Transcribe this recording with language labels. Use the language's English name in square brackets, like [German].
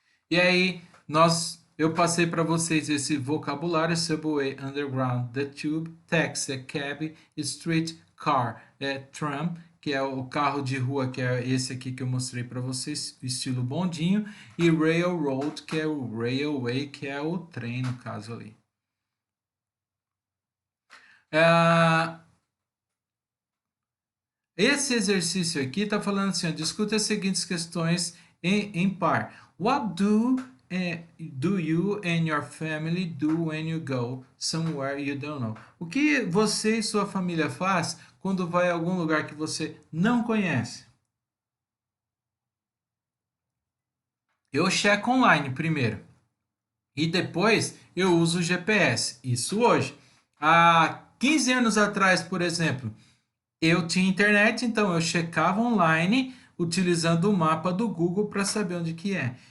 [Portuguese] E aí, eu passei para vocês esse vocabulário: subway, underground, the tube, taxi, é cab, street car, é tram, que é o carro de rua, que é esse aqui que eu mostrei para vocês, estilo bondinho, e railroad, que é o railway, que é o trem no caso ali. Esse exercício aqui está falando assim, ó, discute as seguintes questões em par. [English] What do you and your family do when you go somewhere you don't know? [Portuguese] O que você e sua família faz quando vai a algum lugar que você não conhece? Eu checo online primeiro e depois eu uso o GPS. Isso hoje. Há 15 anos atrás, por exemplo, eu tinha internet, então eu checava online utilizando o mapa do Google para saber onde que é.